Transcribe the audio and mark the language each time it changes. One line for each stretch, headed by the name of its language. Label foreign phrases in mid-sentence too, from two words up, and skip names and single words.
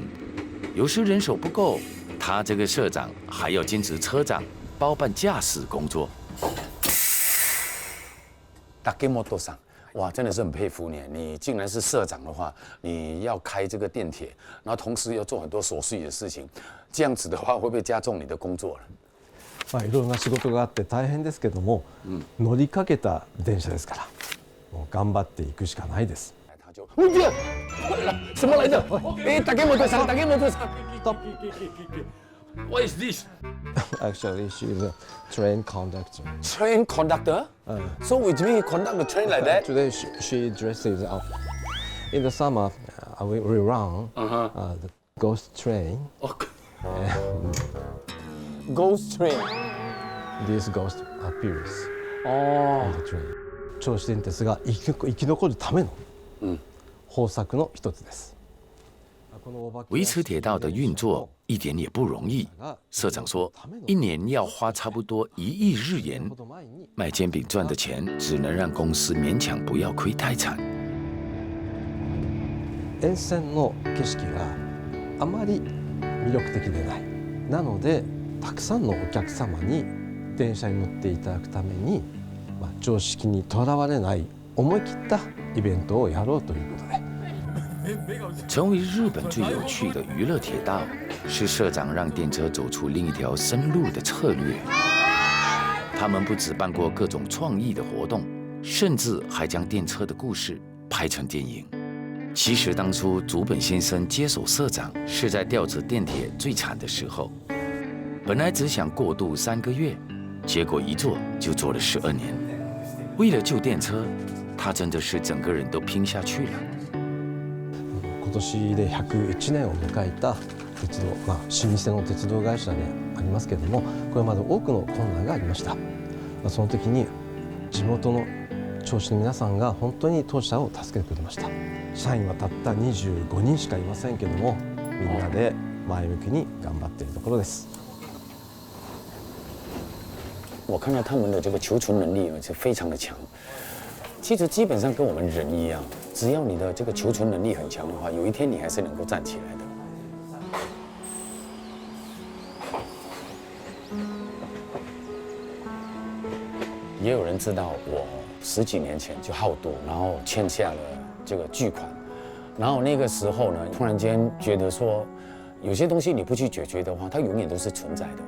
Chinese: 有时人手不够，他这个社长还要兼职车长，包办驾驶工作。大给莫多上，哇，真的是很佩服你。你竟然是社长的话，你要开这个电铁，然后同时要做很多琐碎的事情，这样子的话会不会加重你的工作了？
Japanese: いろんな仕事があって大変ですけども、乗りかけた電車ですから、もう頑張っていくしかないです。
Chinese: 他就，什么来着？哎，大给莫多上，大给莫多上。
English: What is this? Actually, she's a train conductor. Train conductor? So which means conduct the train like that? Today she dresses up. In the summer, we run the ghost train. Ghost train. This ghost appears on the train.
Japanese: 銚子電鉄が生き残るための方策の一つです。
Chinese: 维持铁道的运作一点也不容易。社长说，一年要花差不多1亿日元，卖煎饼赚的钱只能让公司勉強不要亏太惨。
Japanese: 沿線の景色があまり魅力的でない。なので、たくさんのお客様に電車に乗っていただくために、常識にとらわれない思い切ったイベントをやろうということで。
Chinese: 成为日本最有趣的娱乐铁道，是社长让电车走出另一条生路的策略。他们不只办过各种创意的活动，甚至还将电车的故事拍成电影。其实当初竹本先生接手社长是在调子电铁最惨的时候，本来只想过渡3个月，结果一做就做了12年。为了救电车，他真的是整个人都拼下去了。
Japanese: 今年で101年を迎えた鉄道、老舗の鉄道会社でありますけれども、これまで多くの困難がありました。その時に地元の銚子の皆さんが本当に当社を助けてくれました。社員はたった25人しかいませんけども、みんなで前向きに頑張っているところです。
Chinese: 我看到他们的这个求存能力是非常的强。其实基本上跟我们人一样，只要你的这个求存能力很强的话，有一天你还是能够站起来的。也有人知道我10几年前就好赌，然后欠下了这个巨款，然后那个时候呢，突然间觉得说，有些东西你不去解决的话，它永远都是存在的。